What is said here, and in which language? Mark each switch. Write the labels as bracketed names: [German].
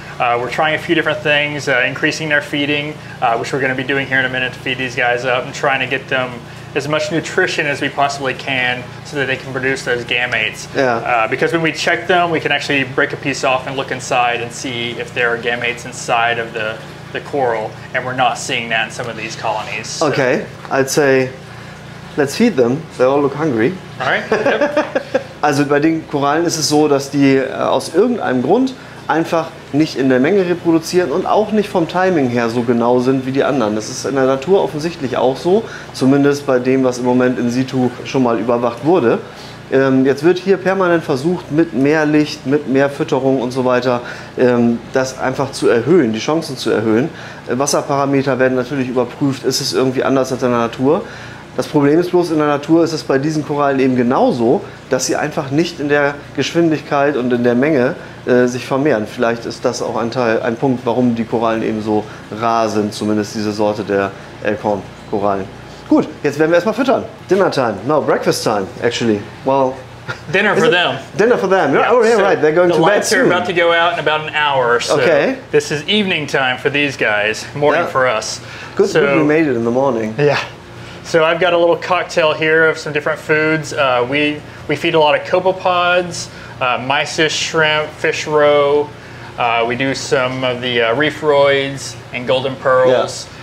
[English] We're trying a few different things, increasing their feeding, which we're going to be doing here in a minute to feed these guys up, and trying to get them as much nutrition as we possibly can so that they can produce those gametes. Yeah. Because when we check them, we can actually break a piece off and look inside and see if there are gametes inside of the coral, and we're not seeing that in some of these colonies. So. Okay, I'd say let's feed them. They all look hungry. All right. Yep. [German] Also bei den Korallen ist es so, dass die aus irgendeinem Grund einfach nicht in der Menge reproduzieren und auch nicht vom Timing her so genau sind wie die anderen. Das ist in der Natur offensichtlich auch so, zumindest bei dem, was im Moment in situ schon mal überwacht wurde. Jetzt wird hier permanent versucht, mit mehr Licht, mit mehr Fütterung und so weiter, das einfach zu erhöhen, die Chancen zu erhöhen. Wasserparameter werden natürlich überprüft, ist es irgendwie anders als in der Natur. Das Problem ist bloß, in der Natur ist es bei diesen Korallen eben genauso, dass sie einfach nicht in der Geschwindigkeit und in der Menge sich vermehren. Vielleicht ist das auch ein Punkt, warum die Korallen eben so rar sind, zumindest diese Sorte der Elchhornkorallen. Gut, jetzt werden wir erstmal füttern. [English] Dinner time. No, breakfast time, actually. Well, dinner for them. Dinner for them. Yeah, oh, yeah, so right. They're going to bed soon. The lights are about to go out in about an hour. So okay. This is evening time for these guys. Morning for us. Good we made it in the morning. Yeah. So I've got a little cocktail here of some different foods. We feed a lot of copepods, mysis shrimp, fish roe. We do some of the reef roids and golden pearls.